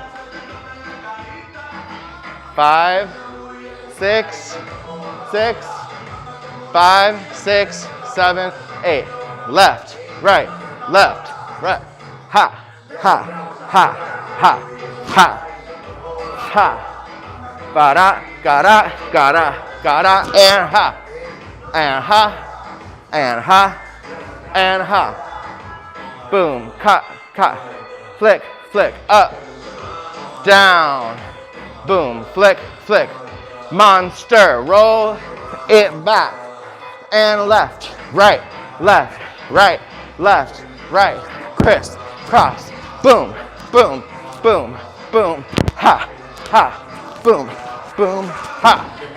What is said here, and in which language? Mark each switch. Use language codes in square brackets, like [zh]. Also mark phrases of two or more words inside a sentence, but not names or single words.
[en] 5, 6, 6, 5, 6, 7, 8. Left, right, ha, ha, ha, ha, ha, ha. Ba-da, ga-da, ga-da, ga-da, and ha, and ha, and ha, and ha. Boom, cut, cut, flick, flick, up, down, boom, flick, flick, monster, roll it back, and left, right, left, right, left, right, criss, cross, boom, boom, boom, boom, ha, ha, boom, boom, ha.